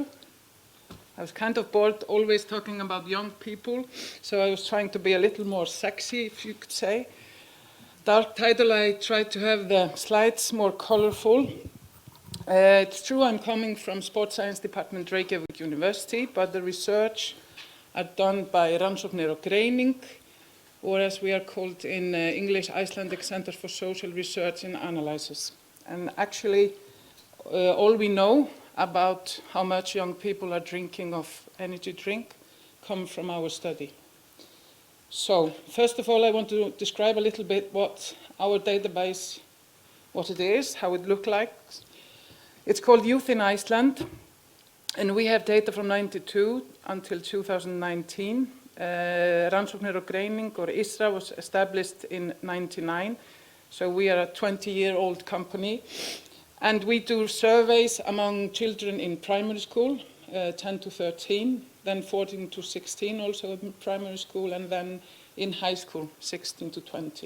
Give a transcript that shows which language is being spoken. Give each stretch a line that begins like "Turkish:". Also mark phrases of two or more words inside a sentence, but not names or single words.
English: I was kind of bored always talking about young people, so I was trying to be a little more sexy, if you could say. Dark title, I tried to have the slides more colorful. It's true I'm coming from Sports Science Department, Reykjavík University, but the research are done by rannsóknir og greining, or as we are called in English, Icelandic Center for Social Research and Analysis. And actually, all we know about how much young people are drinking of energy drink come from our study. So, first of all, I want to describe a little bit what our database, what it is, how it looks like. It's called Youth in Iceland, and we have data from 92 until 2019. Rannsóknir og greining, or ISRA, was established in 99, so we are a 20-year-old company. And we do surveys among children in primary school, 10 to 13, then 14 to 16 also in primary school, and then in high school, 16 to 20.